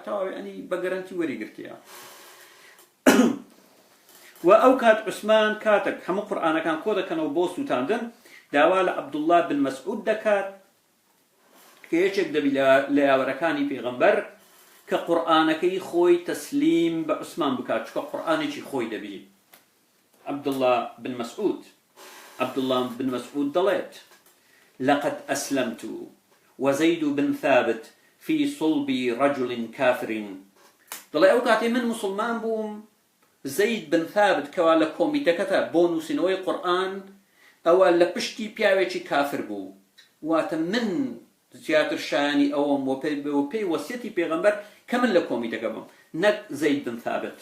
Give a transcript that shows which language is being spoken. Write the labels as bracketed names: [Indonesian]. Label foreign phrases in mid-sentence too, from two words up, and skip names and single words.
[Central Kurdish] تاوە ینی بە گەرەنتی وەریگرتیە. و ئەو کات عوسمان کاتێک هەموو قورئانەکان کۆ دەکەنەوە بۆ سووتاندن داوا لە عەبدوڵڵاه بن مەسعود دەکات کە یەکێک دەبی لە یاوەرەکانی پێغەمبەر کە قورئانەکەی خۆی تەسلیم بە عوسمان بکات چونکە قورئانێکی خۆی دەبی. عەبدوڵڵاه بن مەسعود دەڵێت: [Arabic] لقد أسلمت وزيد بن ثابت في صلب رجل كافر. [Central Kurdish] دەڵێ ئەو کاتێ من مسلمان بووم، زەید بن ثابت کەوا لە کۆمیتەکەتە بۆ نووسینەوەی قورئان ئەوە لە پشتی پیاوێکی کافر بوو. واتە من زیاتر شایانی ئەوەم و پێی وەسیەتی پێغەمبەر کە من لە کۆمیتەکە بم نەک زەید بن ثابت.